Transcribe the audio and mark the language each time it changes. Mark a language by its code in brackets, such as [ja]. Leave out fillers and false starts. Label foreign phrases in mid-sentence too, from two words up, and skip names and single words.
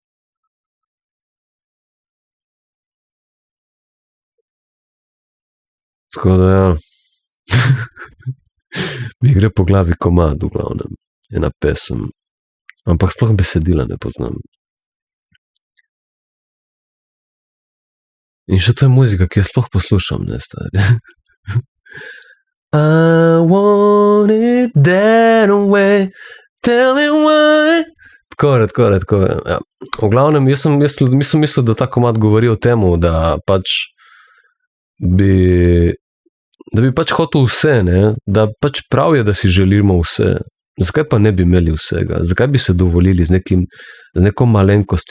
[sl] Tako da ja, mi gre po glavi komad v glavnem, ena pesem, ampak sploh besedila ne poznam. In še to je muzika, ki jo sploh poslušam, ne, stari. [en] I want it that way, tell me why. [sl] Tako, ja. V glavnem, jaz sem mislil, da ta komad govori o tem, da pač bi pač hotel vse, ne, da pač prav je, da si želimo vse. Zakaj pa ne bi imeli vsega? Zakaj bi se dovolili z neko malenkostjo?